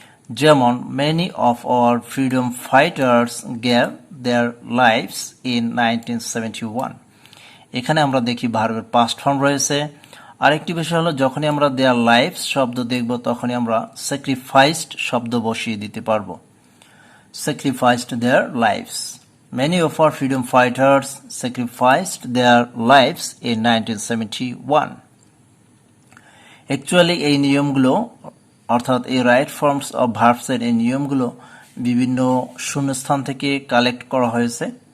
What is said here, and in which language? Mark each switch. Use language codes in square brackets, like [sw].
[en] যেমন, many of our freedom fighters gave their lives in 1971। [bn] এখানে আমরা দেখি ভার্বের পাস্ট ফর্ম রয়েছে। আরেকটি বিষয় হলো, যখনই আমরা দেয়ার লাইভস শব্দ দেখব তখনই আমরা স্যাক্রিফাইসড শব্দ বসিয়ে দিতে পারবো, sacrificed their lives. [en] Many of our freedom fighters sacrificed their lives in 1971. [bn] Actually এই নিয়মগুলো অর্থাৎ এই রাইট ফর্মস অফ ভার্বসের এই নিয়মগুলো বিভিন্ন শূন্যস্থান থেকে কালেক্ট করা হয়েছে।